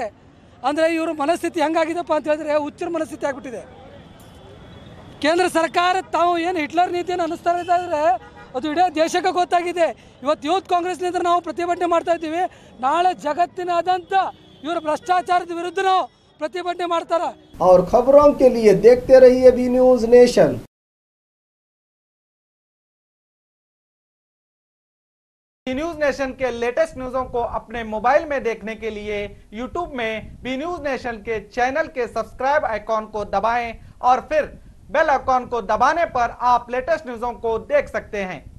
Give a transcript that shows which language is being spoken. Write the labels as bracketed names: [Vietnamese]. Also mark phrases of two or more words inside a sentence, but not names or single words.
[Kannada] ಅಂದರೆ ಇವರು ಮನಸ್ಥಿತಿ ಹೆಂಗಾಗಿದೆಪ್ಪ ಅಂತ ಹೇಳಿದ್ರೆ ಹುಚ್ಚರ ಮನಸ್ಥಿತಿ ಆಗಿಬಿಟ್ಟಿದೆ. ಕೇಂದ್ರ ಸರ್ಕಾರ ತಾವು ಏನು ಹಿಟ್ಲರ್ ನೀತಿಯನ್ನು ಅನುಸ್ತಾ ಇದ್ದಾರೆ ಅದು ಇಡೀ ದೇಶಕ್ಕೆ ಗೊತ್ತಾಗಿದೆ. ಇವತ್ತು ಯೂತ್ ಕಾಂಗ್ರೆಸ್ನಿಂದ ನಾವು ಪ್ರತಿಭಟನೆ ಮಾಡ್ತಾ ಇದ್ದೀವಿ. ನಾಳೆ ಜಗತ್ತಿನಾದ್ಯಂತ ಇವರು ಭ್ರಷ್ಟಾಚಾರದ ವಿರುದ್ಧ ನಾವು ಪ್ರತಿಭಟನೆ ಮಾಡ್ತಾರೆ. [Hindi] और खबरों के लिए देखते रहिए बी न्यूज नेशन। बी न्यूज नेशन के लेटेस्ट न्यूज़ों को अपने मोबाइल में देखने के लिए यूट्यूब में बी न्यूज नेशन के चैनल के [English] subscribe icon [Hindi] को दबाएं और फिर [English] bell icon [Hindi] को दबाने पर आप लेटेस्ट न्यूज़ों को देख सकते हैं।